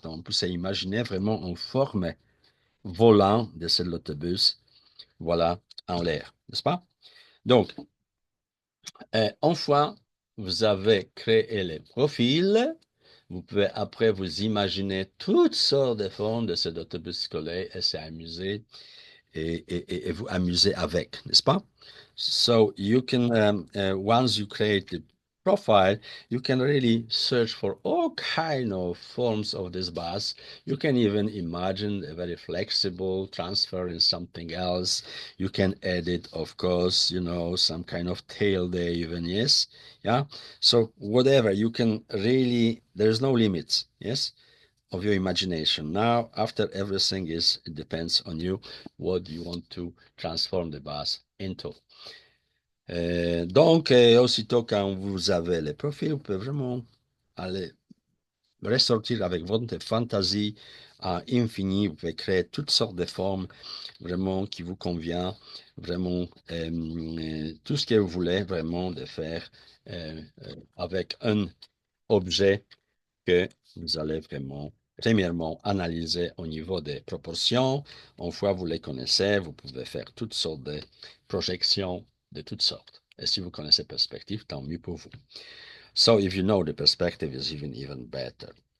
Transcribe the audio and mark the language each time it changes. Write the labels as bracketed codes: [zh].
[fr] Donc, on peut s'imaginer vraiment en forme volant de cet autobus, voilà, en l'air, n'est-ce pas? Donc, une fois vous avez créé les profils, vous pouvez après vous imaginer toutes sortes de formes de cet autobus scolaire et s'amuser et vous amuser avec, n'est-ce pas? [en] So you can, once you create the profile, you can really search for all kind of forms of this bus. You can even imagine a very flexible transfer in something else. You can edit, of course, some kind of tail there even, yes? Yeah. So whatever, you can really, there's no limits, yes? Of your imagination. Now, after everything it depends on you, what you want to transform the bus into. [fr] Donc, aussitôt quand vous avez les profils, vous pouvez vraiment aller ressortir avec votre fantaisie à infini. Vous pouvez créer toutes sortes de formes vraiment qui vous convient, vraiment tout ce que vous voulez vraiment de faire avec un objet que vous allez vraiment, premièrement, analyser au niveau des proportions. Une fois vous les connaissez, vous pouvez faire toutes sortes de projections de toutes sortes. Et si vous connaissez perspective, tant mieux pour vous. [en] So if you know the perspective is even better.